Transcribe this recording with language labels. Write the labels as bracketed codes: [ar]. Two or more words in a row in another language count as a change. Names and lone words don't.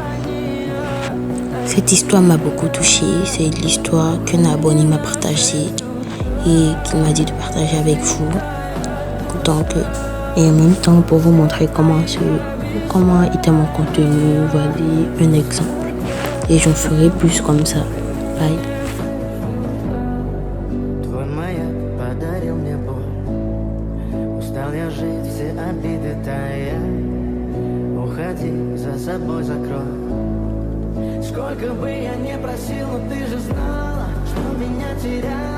[fr] Cette histoire m'a beaucoup touchée. C'est l'histoire qu'un abonné m'a partagée et qu'il m'a dit de partager avec vous. Et en même temps pour vous montrer comment était mon contenu. Voilà un exemple. Et j'en ferai plus comme ça. Bye. [ru] Устал я жить, все обиды тая. Уходи, за собой закрой. Сколько бы я не просил, но ты же знала, что меня теряла.